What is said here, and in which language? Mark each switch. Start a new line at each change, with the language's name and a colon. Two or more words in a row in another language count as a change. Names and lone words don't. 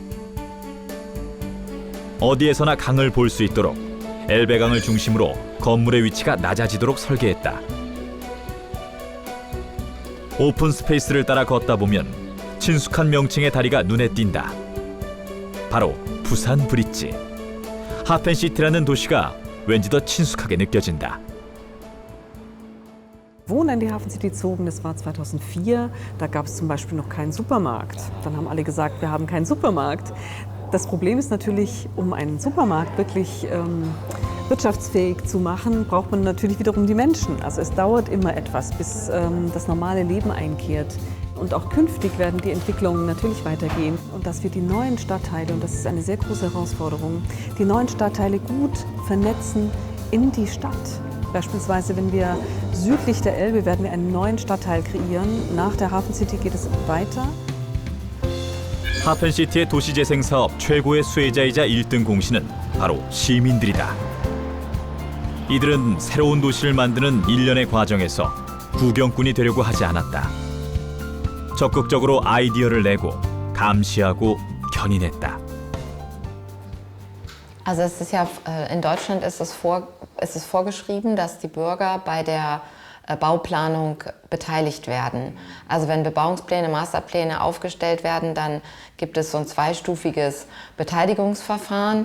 Korean: 어디에서나 강을 볼 수 있도록 엘베강을 중심으로 건물의 위치가 낮아지도록 설계했다. 오픈 스페이스를 따라 걷다 보면 친숙한 명칭의 다리가 눈에 띈다. 바로 부산 브릿지. 하펜시티라는 도시가 왠지 더 친숙하게 느껴진다.
German: Wohnen in die Hafen City zogen, das war 2004. Da gab es zum Beispiel noch keinen Supermarkt. Dann haben alle gesagt, wir haben keinen Supermarkt. Das Problem ist natürlich, um einen Supermarkt wirklich wirtschaftsfähig zu machen, braucht man natürlich wiederum die Menschen. Also es dauert immer etwas, bis das normale Leben einkehrt. Und auch künftig werden die Entwicklungen natürlich weitergehen. Und dass wir die neuen Stadtteile, und das ist eine sehr große Herausforderung, die neuen Stadtteile gut vernetzen in die Stadt. Beispielsweise, wenn wir südlich der Elbe werden wir einen neuen Stadtteil kreieren. Nach der Hafen City geht es weiter.
Korean: 하펜시티의 도시재생 사업 최고의 수혜자이자 1등 공신은 바로 시민들이다. 이들은 새로운 도시를 만드는 일련의 과정에서 구경꾼이 되려고 하지 않았다. 적극적으로 아이디어를 내고 감시하고 견인했다.
German: Also es ist ja, in Deutschland ist es vorgeschrieben, dass die Bürger bei der Bauplanung beteiligt werden. Also wenn Bebauungspläne, Masterpläne aufgestellt werden, dann gibt es so ein zweistufiges Beteiligungsverfahren.